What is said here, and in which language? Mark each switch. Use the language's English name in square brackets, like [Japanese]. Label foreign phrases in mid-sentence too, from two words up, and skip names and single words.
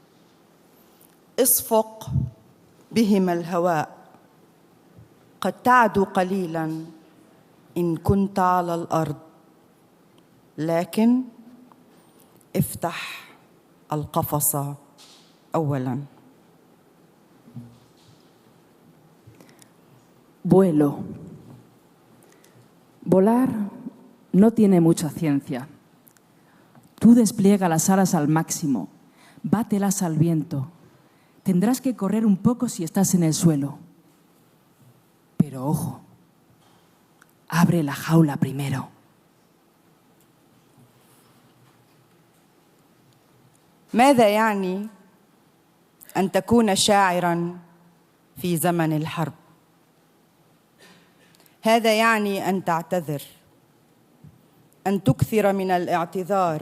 [Arabic] اصفق بهما الهواء. قد تعدو قليلا إن كنت على الأرض، لكن افتح القفص أولاً. [Spanish] Vuelo. Volar no tiene mucha ciencia. Tú despliega las alas al máximo, bátelas al viento. Tendrás que correr un poco si estás en el suelo. Pero ojo, abre la jaula primero. [Arabic] ماذا يعني أن تكون شاعراً في زمن الحرب؟ هذا يعني أن تعتذر، أن تكثر من الاعتذار